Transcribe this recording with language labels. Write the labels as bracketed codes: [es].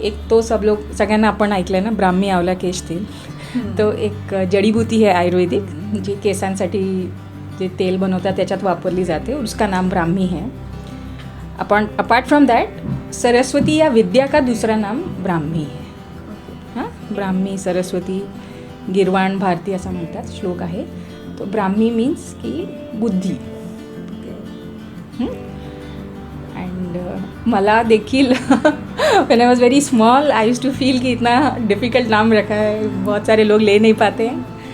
[mr] तो सब लोग सगळ्यांना आपण ऐकलं आहे ना ब्राह्मी आवला केश तेल. [hi] तो एक जडीबुटी है [mr] आयुर्वेदिक जी केसांसाठी जे तेल बनवतात त्याच्यात वापरली जाते. [hi] उसका नाम ब्राह्मी है. अपन अपार्ट फ्रॉम दैट सरस्वती या विद्या का दूसरा नाम ब्राह्मी है. [mr] हां, ब्राह्मी, सरस्वती, गिरवाण, भारती असं म्हणतात. श्लोक आहे तो. [en] Brahmi means की बुद्धी. [mr] अँड मला देखील [en] when I was very small I used to feel [hi] कि इतना डिफ़िकल्ट नाम रखा है, बहुत सारे लोग ले नहीं पाते हैं.